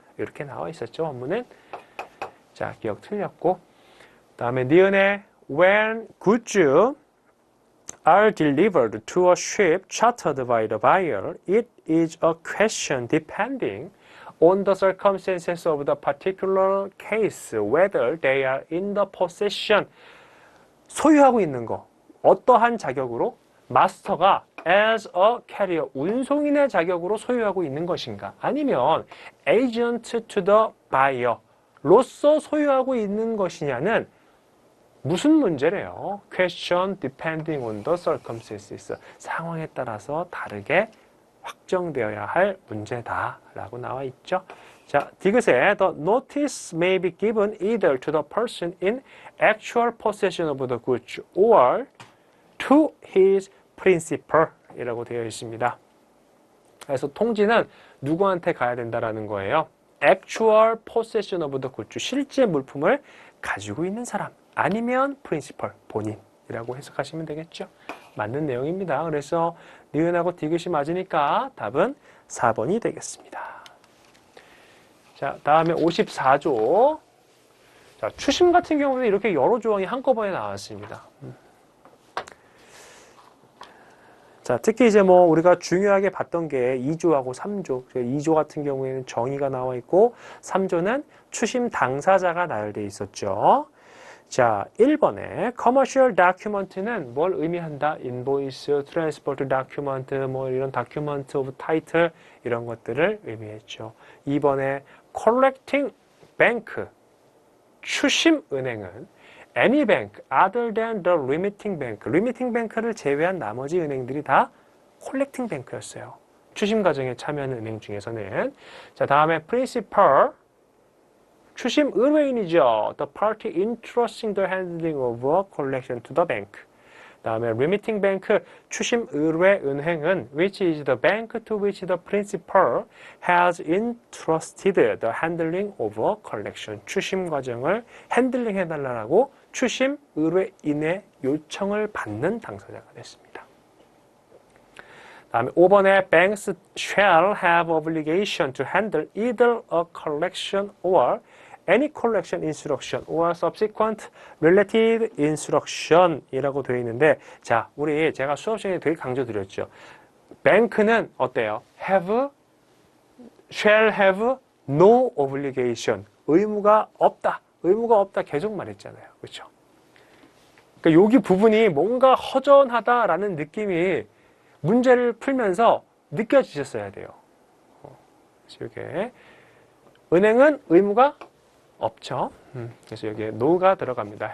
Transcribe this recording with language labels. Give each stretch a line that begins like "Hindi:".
Korean: 이렇게 나와 있었죠. 원문은. 자, 기억 틀렸고. 다음에 니은에
English: when goods are delivered to a ship chartered by the buyer, it is a question depending on the circumstances of the particular case, whether they are in the possession.
Korean: 소유하고 있는 거. 어떠한 자격으로 마스터가
English: as a carrier,
Korean: 운송인의 자격으로 소유하고 있는 것인가? 아니면
English: agent to the buyer,
Korean: 로서 소유하고 있는 것이냐는 무슨 문제래요?
English: question depending on the circumstances.
Korean: 상황에 따라서 다르게 확정되어야 할 문제다라고 나와 있죠. 자, 디귿에
English: the notice may be given either to the person in actual possession of the goods or to his principal
Korean: 이라고 되어 있습니다. 그래서 통지는 누구한테 가야 된다라는 거예요.
English: actual possession of the goods,
Korean: 실제 물품을 가지고 있는 사람, 아니면 principal, 본인이라고 해석하시면 되겠죠. 맞는 내용입니다. 그래서 니은하고 디귿이 맞으니까 답은 4번이 되겠습니다. 자, 다음에 54조. 자, 추심 같은 경우는 이렇게 여러 조항이 한꺼번에 나왔습니다. 자, 특히 이제 뭐 우리가 중요하게 봤던 게 2조하고 3조. 2조 같은 경우에는 정의가 나와 있고 3조는 추심 당사자가 나열되어 있었죠. 자, 1번에 commercial document는 뭘 의미한다?
English: invoice, transport document,
Korean: 뭐 이런
English: document of title
Korean: 이런 것들을 의미했죠. 2번에
English: collecting bank,
Korean: 추심 은행은
English: any bank other than the remitting bank, remitting bank
Korean: 를 제외한 나머지 은행들이 다
English: collecting bank였어요.
Korean: 추심 과정에 참여하는 은행 중에서는. 자, 다음에 principal, 추심 의뢰인이죠.
English: The party entrusting the handling of a collection to the bank.
Korean: 다음에
English: remitting bank,
Korean: 추심 의뢰 은행은
English: which is the bank to which the principal has entrusted the handling of a collection.
Korean: 추심 과정을 핸들링 해달라고 추심 의뢰인의 요청을 받는 당사자가 됐습니다. 다음에 5번에
English: banks shall have obligation to handle either a collection or any collection instruction or subsequent related instruction
Korean: 이라고 되어 있는데, 자, 우리 제가 수업 시간에 되게 강조드렸죠. 뱅크는 어때요?
English: shall have no obligation.
Korean: 의무가 없다. 의무가 없다. 계속 말했잖아요. 그렇죠? 그러니까 여기 부분이 뭔가 허전하다라는 느낌이 문제를 풀면서 느껴지셨어야 돼요. 그래서 이게 은행은 의무가 없죠. 그래서 여기에 no가 들어갑니다.